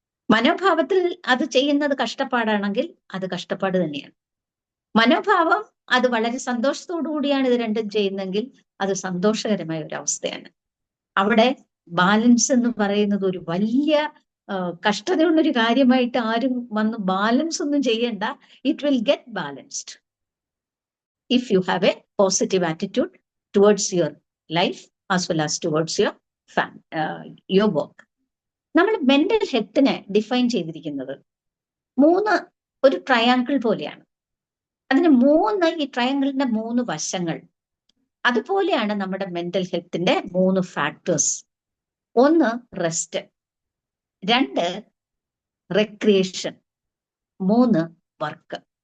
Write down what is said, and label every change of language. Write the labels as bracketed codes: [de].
[ml] മനോഭാവത്തിൽ അത് ചെയ്യുന്നത് കഷ്ടപ്പാടാണെങ്കിൽ അത് കഷ്ടപ്പാട് തന്നെയാണ്. മനോഭാവം അത് വളരെ സന്തോഷത്തോടു കൂടിയാണ് ഇത് രണ്ടും ചെയ്യുന്നതെങ്കിൽ അത് സന്തോഷകരമായ ഒരു അവസ്ഥയാണ്. അവിടെ ബാലൻസ് എന്ന് പറയുന്നത് ഒരു വലിയ കഷ്ടതയുള്ളൊരു കാര്യമായിട്ട് ആരും വന്ന് ബാലൻസ് ഒന്നും ചെയ്യണ്ട. It will get balanced [en] if you have a positive attitude towards your life as well as towards your work. [ml] നമ്മൾ മെന്റൽ ഹെൽത്തിനെ ഡിഫൈൻ ചെയ്തിരിക്കുന്നത് ഒരു ട്രയാങ്കിൾ പോലെയാണ്. അതിന് ഈ ട്രയാങ്കിളിന്റെ 3 വശങ്ങൾ. അതുപോലെയാണ് നമ്മുടെ മെന്റൽ ഹെൽത്തിന്റെ 3 ഫാക്ടേഴ്സ്. 1 rest, 2 recreation, 3 work.